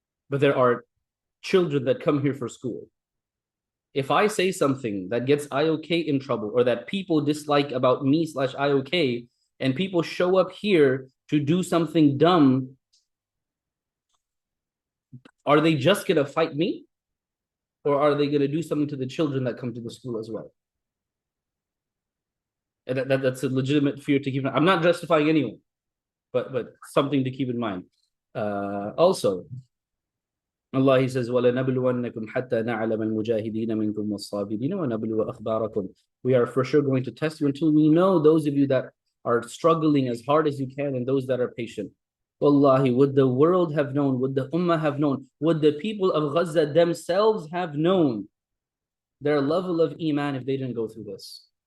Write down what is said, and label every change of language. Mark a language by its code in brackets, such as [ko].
[en] But there are children that come here for school. If I say something that gets IOK in trouble or that people dislike about me / IOK, and people show up here to do something dumb, are they just going to fight me? Or are they going to do something to the children that come to the school as well? And that's a legitimate fear to keep in mind. I'm not justifying anyone, but something to keep in mind. Also, Allah, He says, [ar] وَلَنَبْلُوَنَّكُمْ حَتَّى نَعْلَمَ الْمُجَاهِدِينَ مِنْكُمْ وَالصَّابِرِينَ وَنَبْلُوَ أَخْبَارَكُمْ. [en] We are for sure going to test you until we know those of you that are struggling as hard as you can and those that are patient. Wallahi, would the world have known, would the ummah have known, would the people of Gaza themselves have known their level of iman if they didn't go through this?